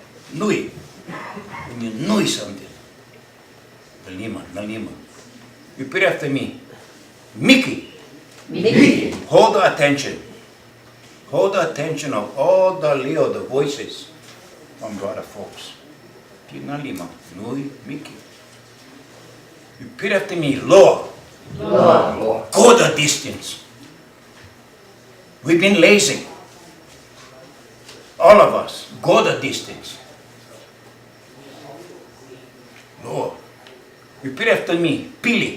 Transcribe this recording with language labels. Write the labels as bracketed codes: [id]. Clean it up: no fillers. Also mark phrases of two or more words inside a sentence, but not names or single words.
[en] Nui. When you nui something. Nalima. Repeat after me. Miki. [haw] Miki. [en] Hold the attention. Hold the attention of all the Leo, the voices from brother folks. [haw] Nalima. Nui. Miki. [en] Repeat after me. [haw] Loa. Loa. [en] Go the distance. We've been lazy. All of us, go the distance. Lord, repeat after me. Pili.